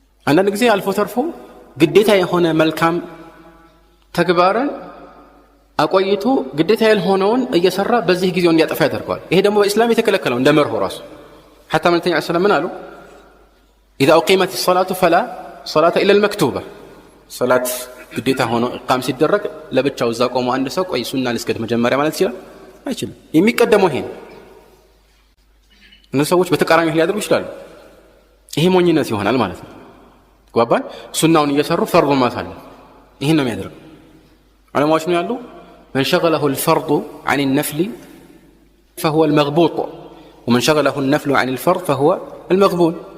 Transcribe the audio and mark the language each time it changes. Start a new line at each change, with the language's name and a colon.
Amharic: አንዳንድ ጊዜ አልፎ ተርፎ ግዴታ የሆነ መልካም ተግባርን አቆይቶ ግዴታ ያልሆነውን እየሰራ በዚህ ጊዜው እንዲያጠፋ ያደርገዋል። ይሄ ደግሞ በእስላም የተከለከለው እንደ መርሆ ራሱ حتى መልእክተኛው ሰለላሁ ዐለይሂ ወሰለም ምን አሉ?
Arabic: إذا أقيمت الصلاة فلا صلاة إلا المكتوبة.
Amharic: صلاة ግዴታ ሆኖ ኢቃም ሲደረግ ለብቻው እዛ ቆሞ አንድ ሰው ቆይ ሱና ልስገድ መጀመሪያ ማለት ይችላል? አይችልም። የሚቀደመው ይሄ ነው። እነዚህ ሰዎች በተቃራኒው ሊያደርጉ ይችላሉ። ይሄ ሞኝነት ይሆናል ማለት ነው። ጓባን ሱናውን እየሰሩ ፈርዱ ማሳለ ይሄን ነው የሚያደርገው። ዑለማዎች ነው ያሉ
Arabic: من شغله الفرض عن النفل فهو المغبوط ومن شغله النفل عن الفرض فهو المغبون.